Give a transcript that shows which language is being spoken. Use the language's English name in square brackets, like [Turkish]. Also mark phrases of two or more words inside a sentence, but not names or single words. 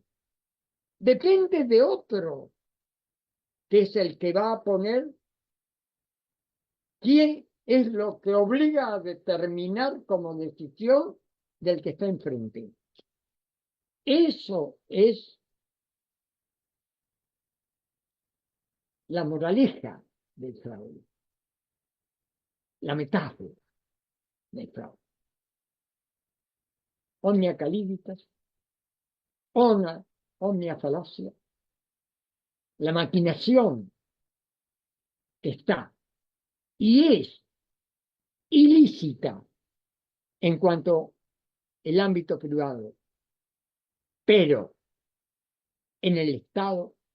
[Spanish] Depende de otro, que es el que va a poner quién es lo que obliga a determinar como decisión del que está enfrente. Eso es la moraleja del fraude, la metáfora del fraude. [Latin] Omnia caliditas, omnia falacia, [Spanish] la maquinación que está y es ilícita en cuanto al ámbito privado, pero en el Estado,